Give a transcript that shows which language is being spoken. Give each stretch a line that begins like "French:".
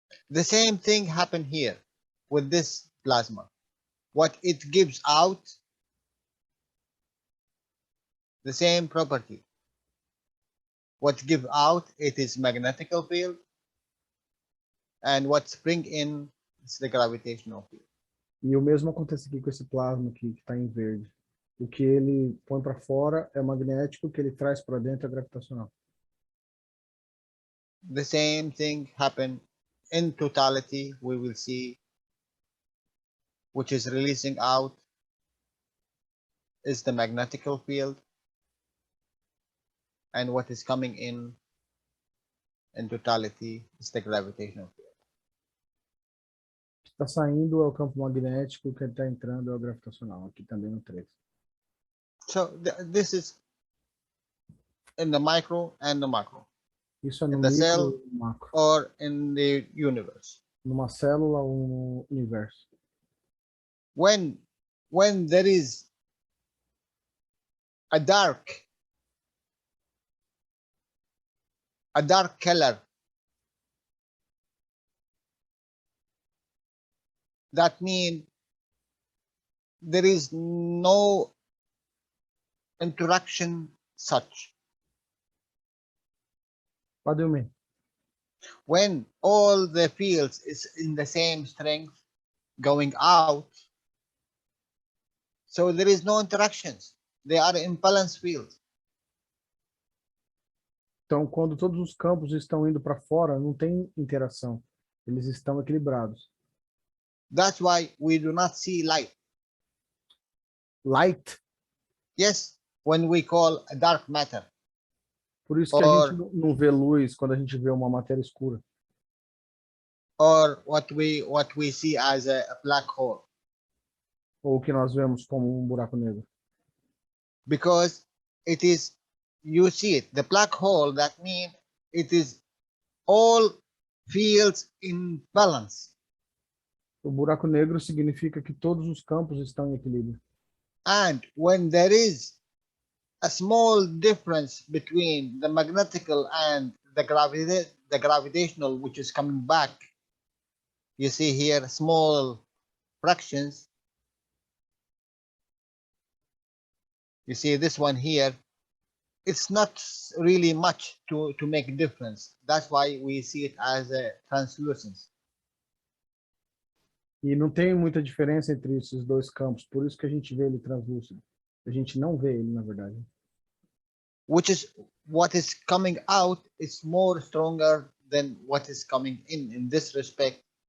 English: The same thing happened here with this plasma. What it gives out, the same property. What give out, it is magnetical field, and what spring in is the gravitational field.
Portuguese: E o mesmo acontece aqui com esse plasma aqui, que está em verde. O que ele põe para fora é magnético, o que ele traz para dentro é gravitacional.
English: The same thing happen in totality, we will see, which is releasing out is the magnetical field, and what is coming in totality is the gravitational field.
Portuguese: O que está saindo é o campo magnético, o que está entrando é o gravitacional, aqui também no 3.
English: So this is in the micro and the macro,
Portuguese: Isso é no
English: in the micro cell
Portuguese: e no macro.
English: or in the universe.
Portuguese: Numa célula ou no universo.
English: When there is a dark color, that means there is no interaction such. What do you mean? When all the fields is in the same strength going out, so there is no interactions. They are impedance fields.
Portuguese: Então, quando todos os campos estão indo para fora, não tem interação. Eles estão equilibrados.
English: That's why we do not see light. Light. Yes, when we call a dark matter.
Portuguese: Por isso que a gente não vê luz quando a gente vê uma matéria escura.
English: Or what we see as a black hole.
Portuguese: Ou o que nós vemos como um buraco negro.
English: Because it is, you see it, the black hole, that means it is all fields in balance.
Portuguese: O buraco negro significa que todos os campos estão em equilíbrio.
English: And when there is a small difference between the magnetical and the gravitational, which is coming back, you see here small fractions. You see this one here, it's not really much to make a difference. That's why we see it as a translucence.
Portuguese: E não tem muita diferença entre esses dois campos, por isso que a gente vê ele translúcido. A gente não vê ele, na verdade.
English: Which is what is coming out is more stronger than what is coming in this respect.